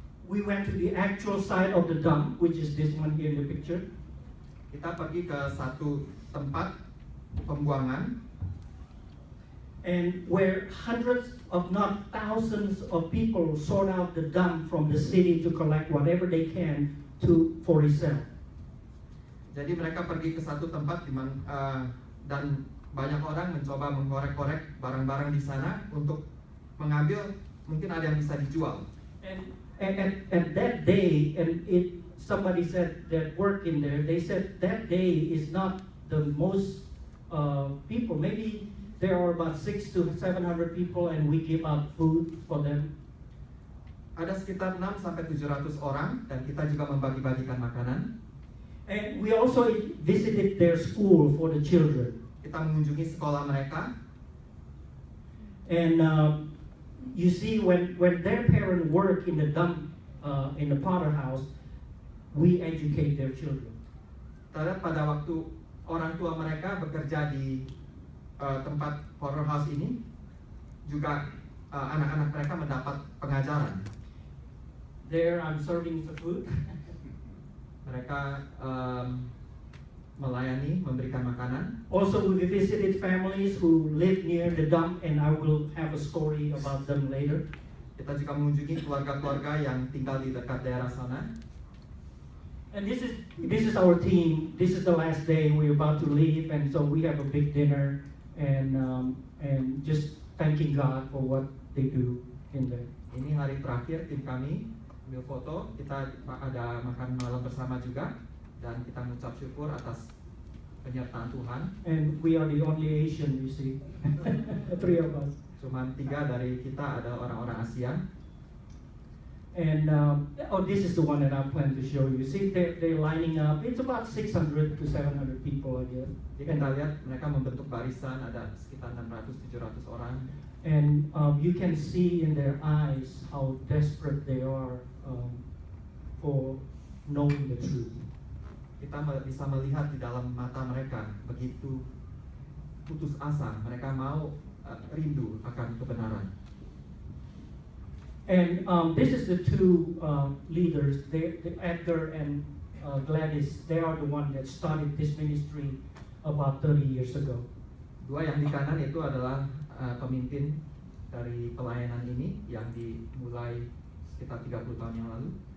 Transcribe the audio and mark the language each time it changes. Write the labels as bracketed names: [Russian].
[English] We went to the actual site of the dump, which is this one here in the picture. [Indonesian] Kita pergi ke satu tempat pembuangan, [English] and where hundreds of not thousands of people sort out the dump from the city to collect whatever they can for resale. [Indonesian] Jadi mereka pergi ke satu tempat dan banyak orang mencoba mengkorek-korek barang-barang di sana untuk mengambil, mungkin ada yang bisa dijual. [English] And that day, somebody said that worked in there, they said that day is not the most people. Maybe there are about 600 to 700 people and we give out food for them. [Indonesian] Ada sekitar 6 sampai 700 orang dan kita juga membagi-bagikan makanan. [English] And we also visited their school for the children. [Indonesian] Kita mengunjungi sekolah mereka. [English] And you see, when their parents work in the dump, in the Potter House, we educate their children. [Indonesian] Pada waktu orang tua mereka bekerja di tempat Potter House ini, juga anak-anak mereka mendapat pengajaran. [English] There, I'm serving the food. [Indonesian] Mereka melayani, memberikan makanan. [English] Also, we visited families who live near the dump, and I will have a story about them later. [Indonesian] Kita juga mengunjungi keluarga-keluarga yang tinggal di dekat daerah sana. [English] And this is our team. This is the last day. We're about to leave, and so we have a big dinner, and just thanking God for what they do in there. [Indonesian] Ini hari terakhir tim kami ambil foto. Kita ada makan malam bersama juga dan kita mengucap syukur atas penyertaan Tuhan. [English] And we are the only Asian, you see. 3 of us. [Indonesian] Cuman 3 dari kita ada orang-orang Asia. [English] And this is the one that I plan to show you. See, they're lining up. It's about 600 to 700 people, I guess. [Indonesian] Jadi kita lihat mereka membentuk barisan, ada sekitar 600-700 orang. [English] And you can see in their eyes how desperate they are for knowing the truth. [Indonesian] Kita bisa melihat di dalam mata mereka begitu putus asa. Mereka mau rindu akan kebenaran. [English] And this is the 2 leaders, Edgar and Gladys. They are the one that started this ministry about 30 years ago. [Indonesian] 2 yang di kanan itu adalah pemimpin dari pelayanan ini yang dimulai sekitar 30 tahun yang lalu.